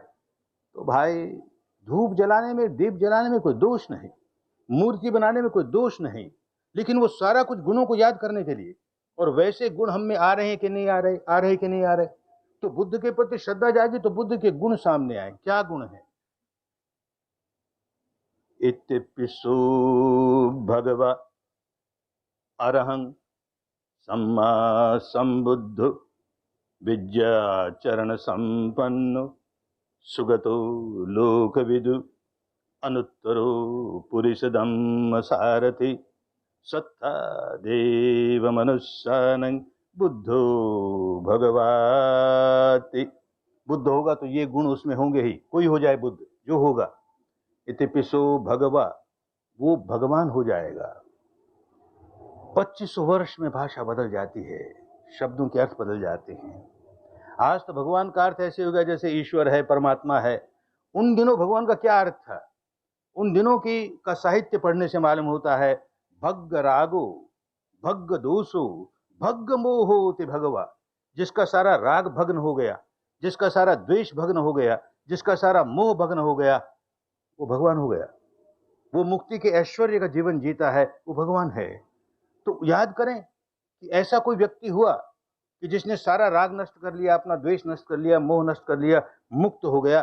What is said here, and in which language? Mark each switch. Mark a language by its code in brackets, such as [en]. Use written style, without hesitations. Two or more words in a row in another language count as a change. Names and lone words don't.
[hi] तो भाई, धूप जलाने में, दीप जलाने में कोई दोष नहीं, मूर्ति बनाने में कोई दोष नहीं, लेकिन वो सारा कुछ गुणों को याद करने के लिए। और वैसे गुण हम में आ रहे हैं कि नहीं आ रहे, आ रहे कि नहीं आ रहे। तो बुद्ध के प्रति श्रद्धा जागी तो बुद्ध के गुण सामने आए। क्या गुण है? [pi] इतिपिसु भगवा अरहं सम्मा संबुद्ध विद्याचरण संपन्न सुगतो लोकविदु अनुत्तरो पुरुषधम्म सारथि सत्ता देव मनुष्यानं बुद्धो भगवाति। [hi] बुद्ध होगा तो ये गुण उसमें होंगे ही, कोई हो जाए बुद्ध, जो होगा। [pi] इतिपिसो भगवा, [hi] वो भगवान हो जाएगा। 25 वर्ष में भाषा बदल जाती है, शब्दों के अर्थ बदल जाते हैं। आज तो भगवान का अर्थ ऐसे हो गया जैसे ईश्वर है, परमात्मा है। उन दिनों भगवान का क्या अर्थ था? उन दिनों की का साहित्य पढ़ने से मालूम होता है, [pi] भग्ग रागो भग्ग दोषो भग्ग मोहो ते भगवा। [hi] जिसका सारा राग भग्न हो गया, जिसका सारा द्वेष भग्न हो गया, जिसका सारा मोह भग्न हो गया, वो भगवान हो गया। वो मुक्ति के ऐश्वर्य का जीवन जीता है, वो भगवान है। तो याद करें कि ऐसा कोई व्यक्ति हुआ कि जिसने सारा राग नष्ट कर लिया, अपना द्वेष नष्ट कर लिया, मोह नष्ट कर लिया, मुक्त हो गया।